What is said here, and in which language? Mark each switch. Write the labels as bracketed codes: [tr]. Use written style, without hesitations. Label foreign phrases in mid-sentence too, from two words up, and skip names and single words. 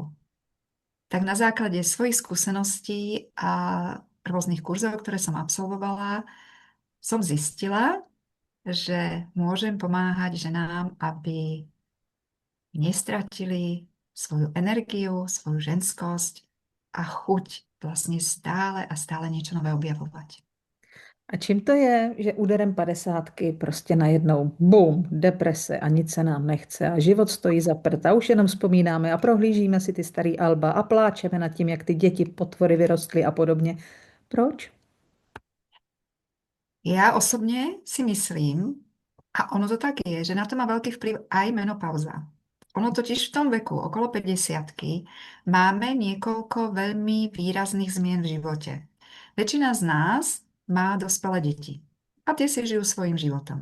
[sk] Tak na základe svojich skúseností a rôznych kurzov, ktoré som absolvovala, som zistila, že môžem pomáhať ženám, aby nestratili svoju energiu, svoju ženskosť a chuť vlastne stále a stále niečo nové objavovať. [cs] A čím to je, že úderem padesátky prostě najednou bum, deprese a nic se nám nechce a život stojí za prd a už jenom vzpomínáme a prohlížíme si ty starý alba a pláčeme nad tím, jak ty děti potvory vyrostly a podobně. Proč? [sk] Ja osobne si myslím, a ono to tak je, že na to má veľký vplyv aj menopauza. Ono totiž v tom veku, okolo 50, máme niekoľko veľmi výrazných zmien v živote. Väčšina z nás má dospelé deti a tie si žijú svojim životom.